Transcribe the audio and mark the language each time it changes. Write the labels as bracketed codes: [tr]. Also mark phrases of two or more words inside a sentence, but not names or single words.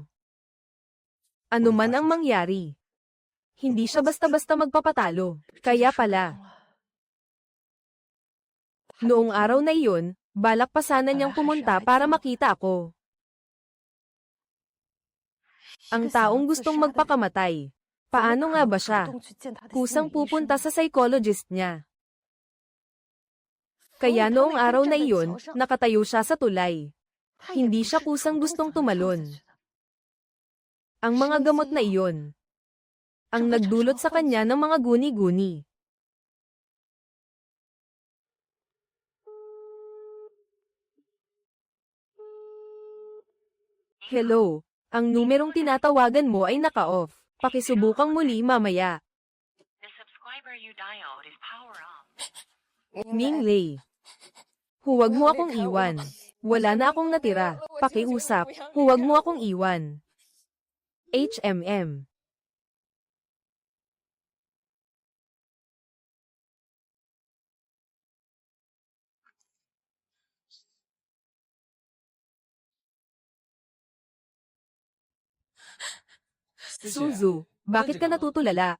[tl] Ano man ang mangyari, hindi siya basta-basta magpapatalo, kaya pala. Noong araw na iyon, balak pa sana niyang pumunta para makita ako. Ang taong gustong magpakamatay. Paano nga ba siya? [zh] 主动去见他的心理医生 [tl] Kusang pupunta sa psychologist niya. Kaya noong araw na iyon, nakatayo siya sa tulay. [zh] 他也 [tl] Hindi [zh] 不 [tl] siya [zh] 是 [tl] kusang [zh] 主动 [tl] gustong [zh] 想要跳下 [tl] tumalon. [zh] 去的。 [tl] Ang mga gamot na iyon, ang nagdulot sa kanya ng mga guni-guni. Hello, ang numerong tinatawagan mo ay naka-off. Pakisubukang muli mamaya. [en] The subscriber you dialed is power off. [tl] Ming Lei. Huwag mo akong iwan. Wala na akong natira. Pakiusap, huwag mo akong iwan. HMM. Suzu, bakit ka natutulala?